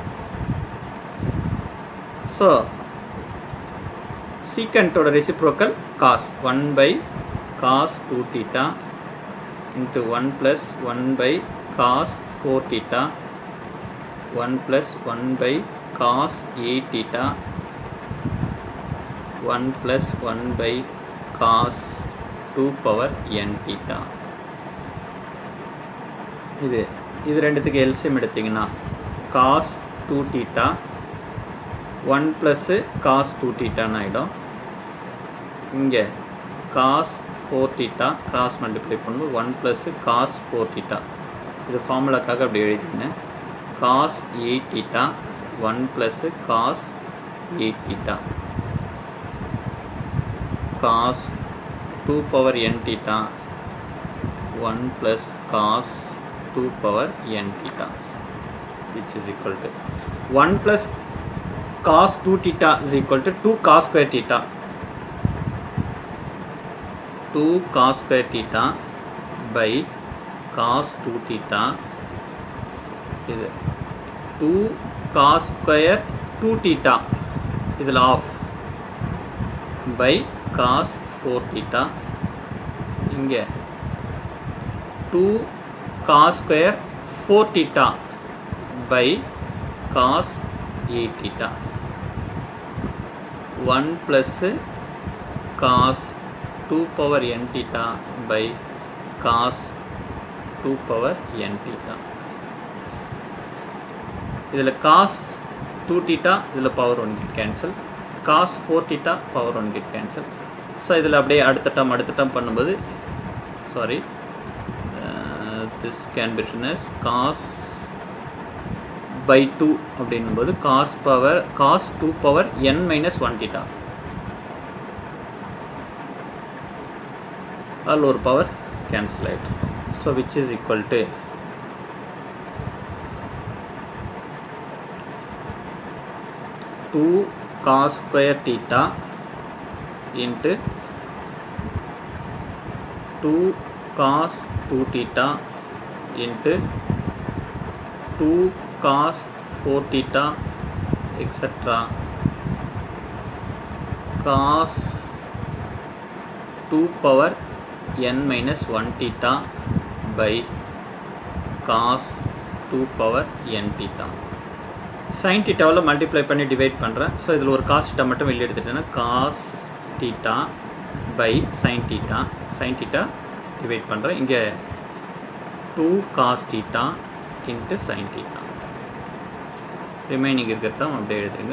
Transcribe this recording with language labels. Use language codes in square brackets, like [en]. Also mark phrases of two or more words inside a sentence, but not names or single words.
[en] So secant oda reciprocal cos 1 by cos 2 theta into 1 plus 1 by cos 4 theta 1 plus 1 by cos 8 theta 1 plus 1 by cos 2 power n theta. [ta] இது ரெண்டுத்துக்கு எல்சிஎம் எடுத்தீங்கன்னா [en] cos 2 theta 1 plus cos 2 theta [ta] ஆகிடும். [en] இங்கே cos 4 theta cross multiply பண்ணும்போது 1 plus cos 4 theta. [ta] இது ஃபார்முலாக்காக அப்படி எழுதிங்க. [en] cos 8 theta 1 plus cos 8 theta cos 2 power n theta 1 plus cos 2 power n theta which is equal to 1 plus cos 2 theta is equal to 2 cos square theta. 2 cos square theta by cos 2 theta இது 2 cos square 2 theta இதில் ஆஃப் by cos 4 theta. இங்கே 2 cos square 4 theta by cos 8 theta 1 plus cos 2 power n theta by cos 2 power n theta. இதில் cos 2 theta இதில் power 1 get cancel, cos 4 theta power 1 get cancel. [ta] ஸோ இதில் அப்படியே அடுத்த டேர்ம் பண்ணும்போது [en] this can be written as cos by 2 அப்படின்னும்போது cos 2 power n minus 1 theta all ஒரு power cancel ஆகிட்டு. ஸோ which is equal to 2 cos square theta into 2 cos 2 theta into 2 cos 4 theta etc. cos 2 power n minus 1 theta by cos 2 power n theta. sin theta [ta] வில் மல்டிப்ளை பண்ணி டிவைட் பண்ணுறேன். ஸோ இதில் ஒரு [en] cos theta [ta] மட்டும் வெளியே எடுத்துட்டேன்னா [en] cos theta by sin theta [ta] டிவைட் பண்ணுறேன். இங்கே [en] 2 cos theta into sin theta [ta] ரிமைனிங் இருக்கிறதான் அப்படியே எழுதுங்க.